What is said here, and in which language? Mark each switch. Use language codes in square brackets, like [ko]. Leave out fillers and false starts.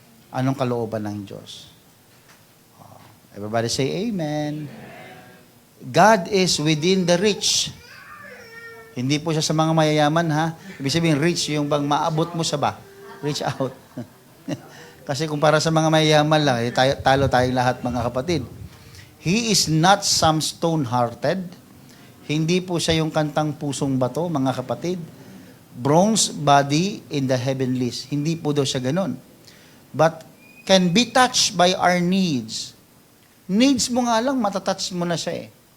[tl] Anong kalooban ng Diyos. [en] Everybody say amen. God is within the rich. [tl] Hindi po siya sa mga mayayaman, ha? Ibig sabihin, rich, yung bang maabot mo sa ba? Reach out. Kasi kung para sa mga mayayaman lang, talo tayong lahat, mga kapatid. [en] He is not some stone-hearted. [tl] Hindi po siya yung kantang pusong bato, mga kapatid. [en] Bronze body in the heavenlies. [tl] Hindi po daw siya ganun. [en] But can be touched by our needs. [tl] Needs mo nga lang, matatouch mo na siya eh.